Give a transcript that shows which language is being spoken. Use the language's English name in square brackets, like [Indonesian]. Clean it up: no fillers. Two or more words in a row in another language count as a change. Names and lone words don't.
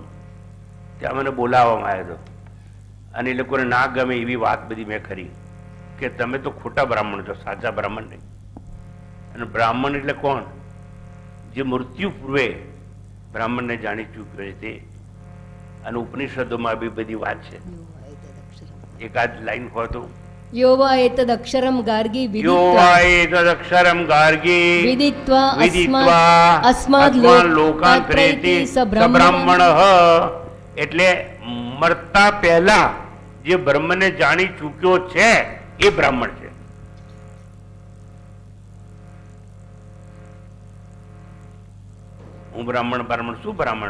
[Gujarati] ત્યાં મને બોલાવવામાં આવ્યો હતો, અને એ લોકોને ના ગમે એવી વાત બધી મેં કરી કે તમે તો ખોટા બ્રાહ્મણ છો, સાચા બ્રાહ્મણ નહીં. અને બ્રાહ્મણ એટલે કોણ? જે મૃત્યુ પૂર્વે બ્રાહ્મણને જાણી ચૂક્યો છે તે. અને ઉપનિષદોમાં બી બધી વાત છે. એકાદ લાઈન કહો તો. [Sanskrit] यो वा एतदक्षरं गार्गी यो वा एतदक्षरं गार्गी विदित्वा વિદિત્વા अस्माद् લોકાન પ્રેતિ સ બ્રાહ્મણ. [Gujarati] એટલે મરતા પહેલા જે બ્રહ્મને જાણી ચૂક્યો છે એ બ્રાહ્મણ છે. હું બ્રાહ્મણ શું બ્રાહ્મણ?